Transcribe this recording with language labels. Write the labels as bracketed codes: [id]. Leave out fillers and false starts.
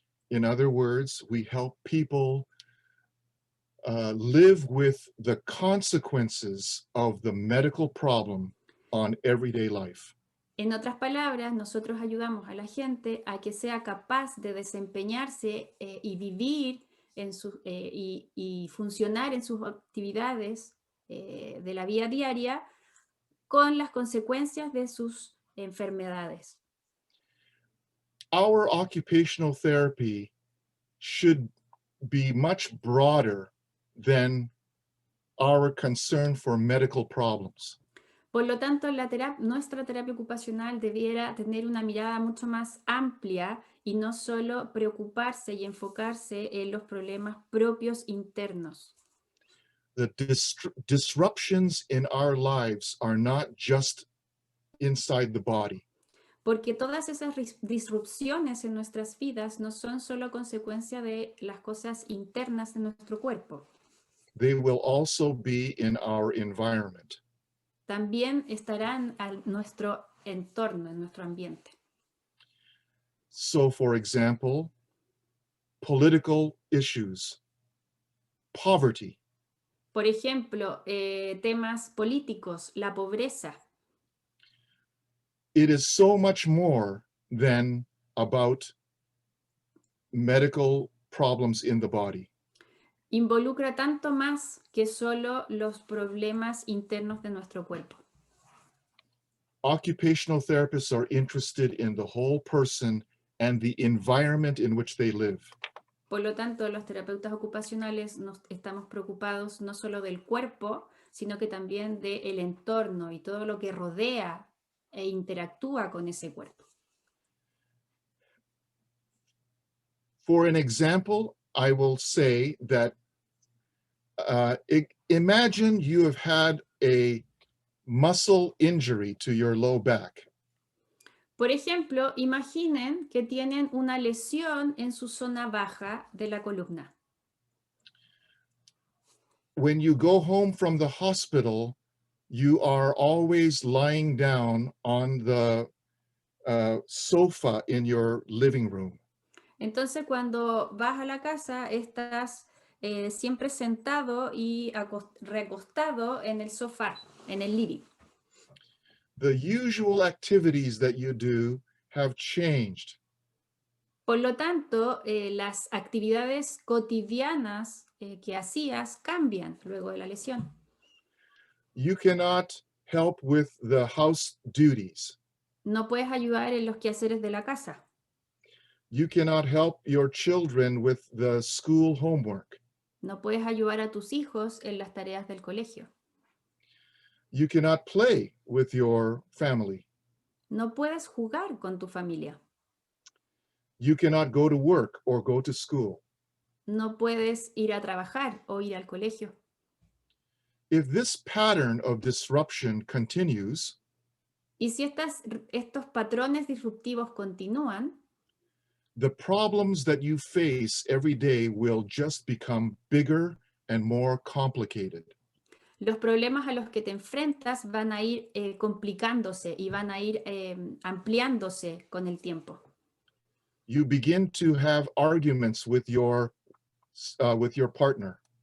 [en] In other words, we help people live with the consequences of the medical problem on everyday life. [es] En otras palabras, nosotros ayudamos a la gente a que sea capaz de desempeñarse y vivir y funcionar en sus actividades de la vida diaria con las consecuencias de sus enfermedades. [en] Our occupational therapy should be much broader than our concern for medical problems. [es] Por lo tanto, nuestra terapia ocupacional debiera tener una mirada mucho más amplia y no solo preocuparse y enfocarse en los problemas propios internos. [en] The disruptions in our lives are not just inside the body. [es] Porque todas esas disrupciones en nuestras vidas no son solo consecuencia de las cosas internas de nuestro cuerpo. [en] They will also be in our environment. [es] También estarán en nuestro entorno, en nuestro ambiente. [en] So, for example, political issues, poverty, [es] Por ejemplo, temas políticos, la pobreza. [en] it is so much more than about medical problems in the body. [es] Involucra tanto más que solo los problemas internos de nuestro cuerpo. [en] Occupational therapists are interested in the whole person and the environment in which they live. [es] Por lo tanto, los terapeutas ocupacionales estamos preocupados no solo del cuerpo, sino que también del entorno y todo lo que rodea e interactúa con ese cuerpo. [en] For an example, I will say that imagine you have had a muscle injury to your low back. [es] Por ejemplo, imaginen que tienen una lesión en su zona baja de la columna. [en] When you go home from the hospital, you are always lying down on the sofa in your living room. [es] Entonces, cuando vas a la casa, estás siempre sentado y recostado en el sofá, en el living. [en] The usual activities that you do have changed. [es] Por lo tanto, las actividades cotidianas que hacías cambian luego de la lesión. [en] You cannot help with the house duties. [es] No puedes ayudar en los quehaceres de la casa. [en] You cannot help your children with the school homework. [es] No puedes ayudar a tus hijos en las tareas del colegio. [en] You cannot play with your family. [es] No puedes jugar con tu familia. [en] You cannot go to work or go to school. [es] No puedes ir a trabajar o ir al colegio. [en] If this pattern of disruption continues, [es] Y si estos patrones disruptivos continúan, [en] the problems that you face every day will just become bigger and more complicated. [es] los problemas a los que te enfrentas van a ir complicándose y van a ir ampliándose con el tiempo. [en] You begin to have arguments with your partner.